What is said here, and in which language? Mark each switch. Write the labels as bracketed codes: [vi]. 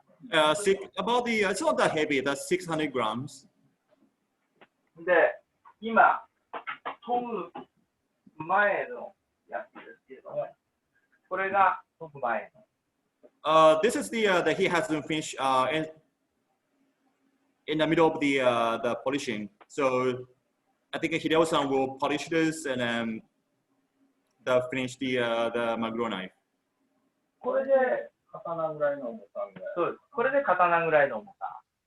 [en] About the, it's not that heavy. That's 600 grams. [ja] で、今、研ぐ前のやつですけれども、これが研ぐ前の。 [en] This is the that he hasn't finished in the middle of the polishing. So I think Hideo-san will polish this and then finish the maguro knife. [ja] これで刀ぐらいの重さぐらい。そうです。これで刀ぐらいの重さ。